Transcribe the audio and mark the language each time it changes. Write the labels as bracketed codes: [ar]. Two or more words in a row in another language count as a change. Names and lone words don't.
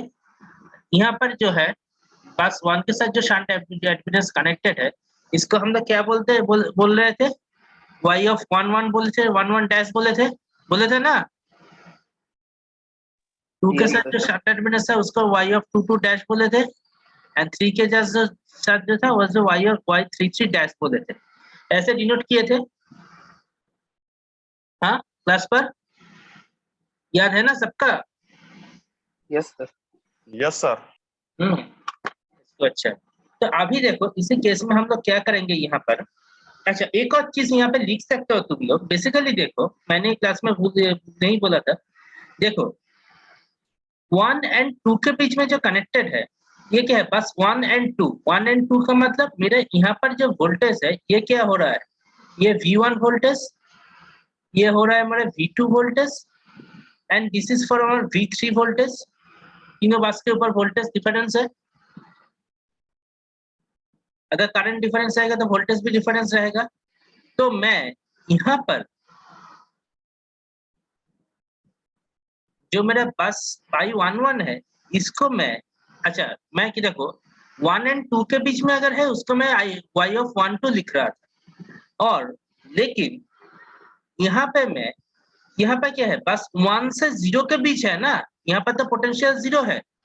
[hi] यहाँ पर जो है बस 1 के साथ जो [en] shunt admittance connected [hi] है, इसको हम लोग क्या बोलते हैं, बोल रहे थे y of 1 1 बोले थे, 1 1 डैश बोले थे ना। 2 के साथ जो [en] shunt admittance [hi] है उसको y of 2 2 डैश बोले थे, एंड 3 के साथ जो था वो y of y 3 3 डैश बोले थे, ऐसे डिनोट किए थे। हाँ, क्लास पर याद है ना सबका? [en] yes sir. yes sir. [hi] तो अच्छा, तो अभी देखो इसी केस में हम लोग क्या करेंगे यहाँ पर। अच्छा, एक और चीज यहाँ पे लिख सकते हो तुम लोग, बेसिकली देखो मैंने क्लास में नहीं बोला था, देखो 1 एंड 2 के बीच में जो कनेक्टेड है ये क्या है, बस 1 एंड 2। 1 एंड 2 का मतलब मेरे यहाँ पर जो वोल्टेज है ये क्या हो रहा है, ये V1 वोल्टेज, ये हो रहा है हमारे V2 वोल्टेज, [en] and this is for our V3 voltage. [hi] तीनों बस के ऊपर [en] voltage difference [hi] है, अगर [en] current difference [hi] रहेगा तो वोल्टेज भी डिफरेंस रहेगा। तो मैं यहाँ पर जो मेरा बस I11 है इसको मैं, अच्छा मैं कि देखो 1 एंड 2 के बीच में अगर है उसको मैं y of 1 2 लिख रहा था, और लेकिन यहाँ पे मैं, यहाँ पे क्या है, बस 1 से 0 के बीच है ना, यहाँ पर तो पोटेंशियल 0 है,